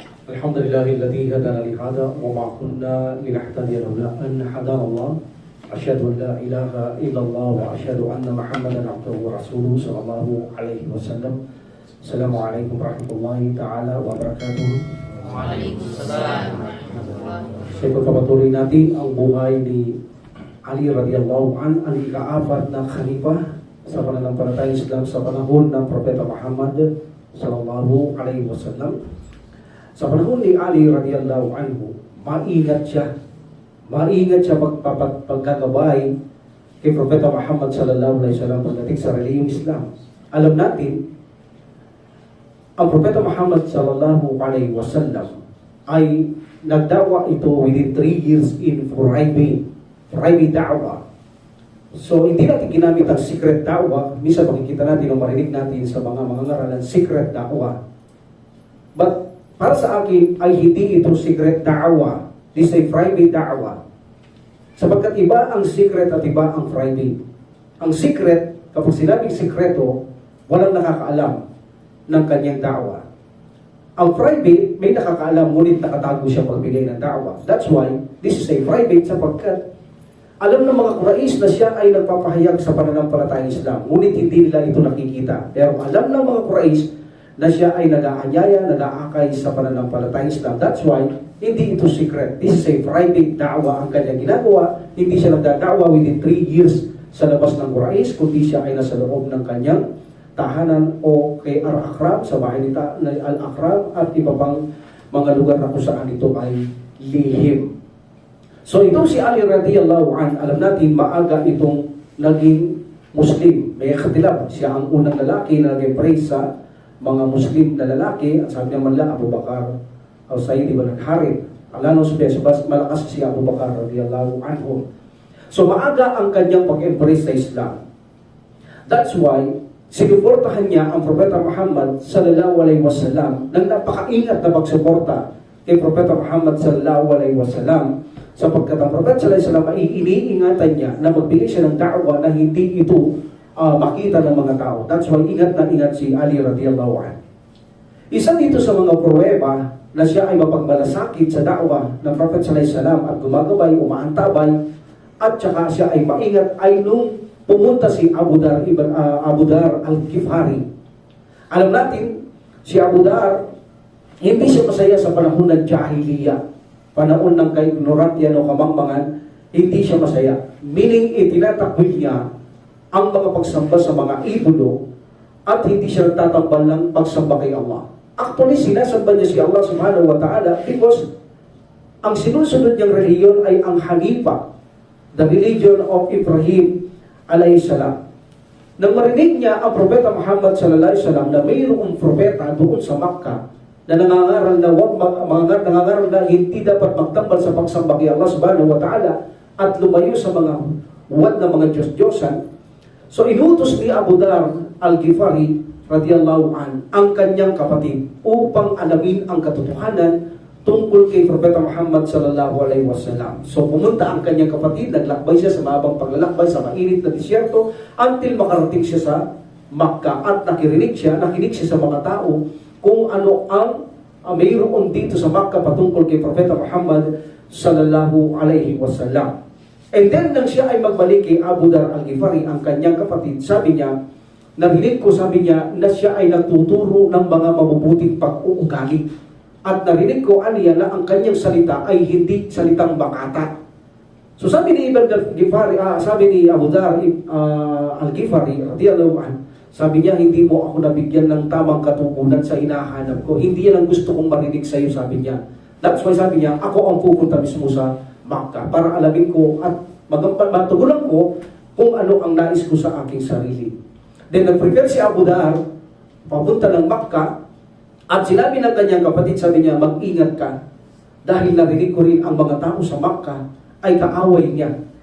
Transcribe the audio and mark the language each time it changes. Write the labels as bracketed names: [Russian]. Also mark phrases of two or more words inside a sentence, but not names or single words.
[Arabic] الحمد لله الذي هدانا لهذا وما كنا لنهتدي لولا أن هدانا الله أشهد أن لا إله إلا الله وأشهد أن محمدا عبده ورسوله صلى الله عليه وسلم. السلام عليكم ورحمة الله تعالى وبركاته. Waalaikumsalam. [Filipino] Saya pagpapatuloy natin ang buhay ni Ali [Arabic] رضي الله عن, [Filipino] ang ikaapat na khalifah sa pananampalatayang Islam sa panahon ng Propeta Muhammad [Arabic] صلى الله عليه وسلم. [Filipino] Sa panahon ni Ali [Arabic] رضي الله عنه, [Filipino] maingat siya pagkagabay kay Propeta Muhammad [Arabic] صلى الله عليه وسلم [Filipino] pagdating sa relihiyong Islam. Alam natin, ang Propeta Muhammad [Arabic] صلى الله عليه وسلم [Filipino] ay nagdawa ito [English] within 3 years in private [Filipino] da'wah. So, hindi natin ginamit ang secret da'wah. Minsan makikita natin o marinig natin sa mga ngaralan, secret da'wah. But, para sa akin, ay hindi ito secret da'wah. [English] This is a private da'wah. [Filipino] Sapagkat iba ang secret at iba ang private. Ang secret, kapag sinabing sekreto, walang nakakaalam ng kanyang da'wah. Ang private, may nakakaalam, ngunit nakatago siya pagbigay ng da'wah. [English] That's why, this is a private [Filipino] sapagkat alam ng mga Quraysh na siya ay nagpapahayag sa pananampalatayang Islam, ngunit hindi nila ito nakikita. Pero alam ng mga Quraysh na siya ay nag-aanyaya, nag-aakay sa pananampalatayang Islam. [English] That's why, [Filipino] hindi ito secret. [English] This is a private [Filipino] da'wah ang kanyang ginagawa. Hindi siya nagdada'wah [English] within 3 years [Filipino] sa labas ng Quraysh, kundi siya ay nasa loob ng kanyang tahanan o kay Al-Akram, sa bahay ni Al-Akram at iba pang mga lugar na kung saan ito ay lihim. So itong si Ali [Arabic] رضي الله عن, [Filipino] alam natin maaga itong naging Muslim. May katilab, siya ang unang lalaki na naging praise sa mga Muslim na lalaki. Sabi naman lang, Abu Bakar al-Sayyid ibn al-Harith. Alano sabas malakas si Abu Bakar [Arabic] رضي الله عنه. [Filipino] So maaga ang kanyang pag-embrace sa Islam. [English] That's why [Filipino] sinuportahan niya ang Propeta Muhammad [Arabic] صلى الله عليه وسلم [Filipino] ng napakaingat na pagsuporta kay Propeta Muhammad [Arabic] صلى الله عليه وسلم, [Filipino] sapagkat ang Propeta [Arabic] صلى الله عليه وسلم [Filipino] ay iniingatan niya na magbigay siya ng da'wah na hindi ito makita ng mga tao. [English] That's why [Filipino] ingat na ingat si Ali [Arabic] رضي الله عنه. [Filipino] Isa dito sa mga pruweba na siya ay mapagmalasakit sa da'wah ng Propeta [Arabic] صلى الله عليه وسلم [Filipino] at gumagabay, umaantabay at saka siya ay maingat ay nung pumunta si Abu Dar al-Ghifari. Alam natin, si Abu Dar, hindi siya masaya sa panahon ng Jahiliyyah. Panahon ng kaignorantiyan o kamangmangan, hindi siya masaya. Meaning, itinatakwil niya ang mga pagsamba sa mga idolo at hindi siya nagtatambal ng pagsamba kay Allah. Actually, sinasamba niya si Allah [Arabic] سبحانه وتعالى [Filipino] because ang sinusunod niyang reliyon ay ang Hanifa, [English] the religion of Ibrahim [Arabic] عليه السلام. [Filipino] Nang marinig niya ang Propeta Muhammad [Arabic] صلى الله عليه وسلم [Filipino] na mayroong propeta doon sa Makkah na nangangaral na hindi dapat magtambal sa pagsamba kay Allah [Arabic] سبحانه وتعالى [Filipino] at lumayo sa mga huwad na mga Diyos-Diyosan. So inutos ni Abu Dar al-Ghifari [Arabic] رضي الله عن [Filipino] ang kanyang kapatid upang alamin ang katotohanan tungkol kay Propeta Muhammad [Arabic] صلى الله عليه وسلم. [Filipino] So pumunta ang kanyang kapatid, naglakbay siya sa mahabang paglalakbay sa mainit na disyerto until makarating siya sa Makkah at nakinig siya sa mga tao kung ano ang mayroon dito sa Makkah patungkol kay Propeta Muhammad [Arabic] صلى الله عليه وسلم. [English] And then [Filipino] nang siya ay magbalik kay Abu Dar al-Ghifari, ang kanyang kapatid, sabi niya, narinig ko, sabi niya, na siya ay nagtuturo ng mga mabubuting pag-uugali. At narinig ko aniya na ang kanyang salita ay hindi salitang bakata. So sabi ni sabi ni Abu Dar al-Ghifari [Arabic] رضي الله عنه, [Filipino] sabi niya, hindi mo ako nabigyan ng tamang katugunan sa hinahanap ko. Hindi yan ang gusto kong marinig sa iyo, sabi niya. [English] That's why [Filipino] sabi niya, ako ang pupunta mismo sa Makkah para alamin ko at matugunan ko kung ano ang nais ko sa aking sarili. Then nag-prepare si Abu Dar papunta ng Makkah. At sinabi ng kanyang kapatid, sabi niya, mag-ingat ka dahil narinig ko rin ang mga tao sa Makkah ay kaaway niya.